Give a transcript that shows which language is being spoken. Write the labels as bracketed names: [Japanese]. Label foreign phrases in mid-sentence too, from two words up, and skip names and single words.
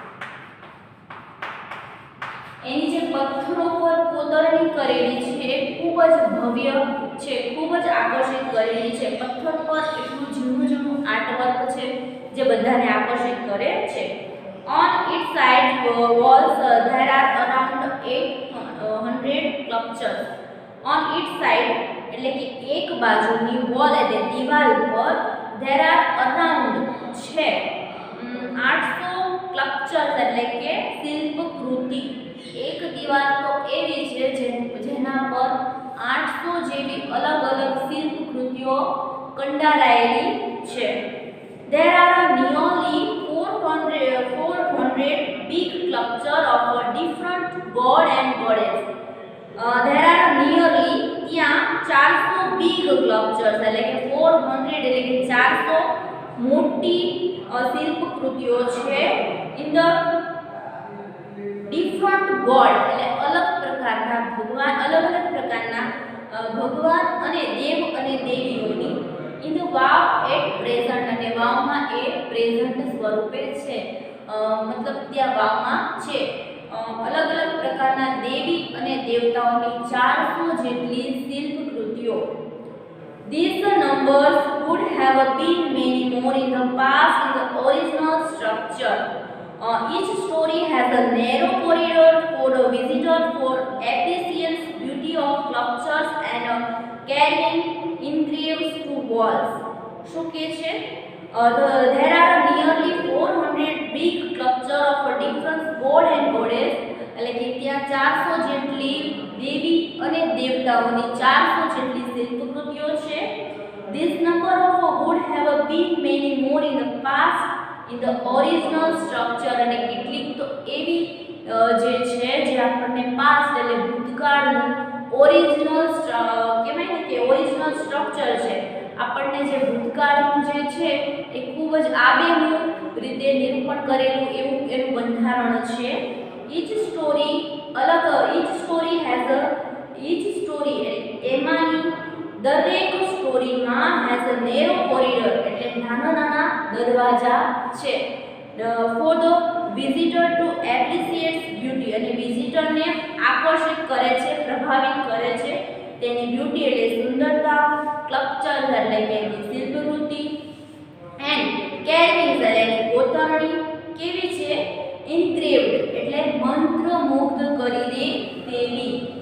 [Gujarati] એની જે પથ્થરો પર કોતરણી કરેલી છે ખૂબ જ ભવ્ય છે, ખૂબ જ આકર્ષિત કરેલી છે. પથ્થર પર એટલું ઝીણું આર્ટવર્ક છે જે બધાને આકર્ષિત કરે છે. [English] On its side walls there are around 800 sculptures. On its side [Gujarati] એટલે કે એક બાજુની વોલ એટલે દિવાલ પર [English] there are around [Gujarati] છે 800 sculptures એટલે કે શિલ્પકૃતિ. એક દિવાલ તો એવી છે જેના પર 800 જેવી અલગ અલગ શિલ્પકૃતિઓ કંડારાયેલી છે. [English] There are nearly 400 big sculptures of different god and goddess. There are nearly [Gujarati] ત્યાં [English] 400 big sculptures [Gujarati] એટલે કે 400 એટલે કે 400 મોટી શિલ્પકૃતિઓ છે. [English] In the different god [Gujarati] એટલે અલગ પ્રકારના ભગવાન અને દેવ અને દેવીઓની. [English] In the wow at present [Gujarati] અને વાવમાં એ પ્રેઝન્ટ સ્વરૂપે છે, મતલબ ત્યાં વાવમાં છે. અલગ અલગ પ્રકારના દેવી અને દેવતાઓની 400 જેટલી શિલ્પકૃતિઓ. [English] These numbers would have been many more in the past in the original structure. Each story has a narrow corridor for a visitor for appreciating beauty of sculptures and carrying engravings to walls. [Gujarati] શું કહે છે? [English] There are nearly 400 big sculptures of different god and goddess [Gujarati] એટલે કે ત્યાં 400 જેટલી દેવી અને દેવતાઓની 400 જેટલી શિલ્પકૃતિઓ છે. [English] This number of would have been many more in the past in the original structure [Gujarati] અને કેટલીક તો એવી જે છે જે આપણને પાસ્ટ એટલે ભૂતકાળનું ઓરિજિનલ કહેવાય ને કે [English] original structure [Gujarati] છે. આપણને જે ભૂતકાળનું જે છે એ ખૂબ જ આબેહૂબ રીતે નિરૂપણ કરેલું એવું એનું બંધારણ છે. [English] each story [Gujarati] એમાંની દરેક સ્ટોરીમાં [English] has a narrow corridor [Gujarati] એટલે નાના દરવાજા છે. [English] For the visitor to appreciate beauty [Gujarati] અને વિઝિટરને આકર્ષિત કરે છે, પ્રભાવિત કરે છે તેની બ્યુટી એટલે સુંદરતા, સ્કલ્પચર એટલે કે શિલ્પકૃતિ, [English] and carving [Gujarati] એટલે એની કોતરણી કેવી છે, ઇન્ગ્રેવ્ડ એટલે મંત્રમુગ્ધ કરી દે તેવી.